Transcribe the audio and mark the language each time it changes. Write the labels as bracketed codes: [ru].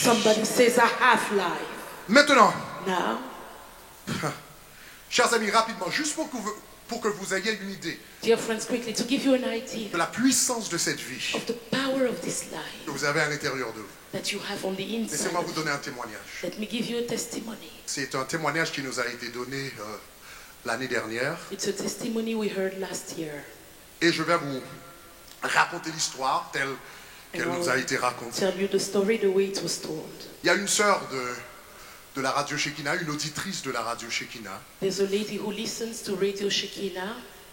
[en] Somebody says I have life. [fr] Maintenant, [en] Now, [fr] chers amis, rapidement, juste pour que vous ayez une idée [en] dear friends, quickly to give you an idea [fr] de la puissance de cette vie [en] of the power of this life [fr] que vous avez à l'intérieur de vous. [en] that you have on the inside. [fr] Laissez-moi vous [en] of [fr] donner [en] you. [fr] un témoignage. [en] Let me give you a testimony. [fr] C'est un témoignage qui nous a été donné l'année dernière. [en] It's a testimony we heard last year. [fr] Et je vais vous raconter l'histoire telle qu'elle [en] And [fr] nous a été racontée. [en] Tell you the story the way it was told. [fr] Il y a une sœur de la radio Shekinah, une auditrice de la radio Shekinah, [en] There's a lady who listens to Radio Shekinah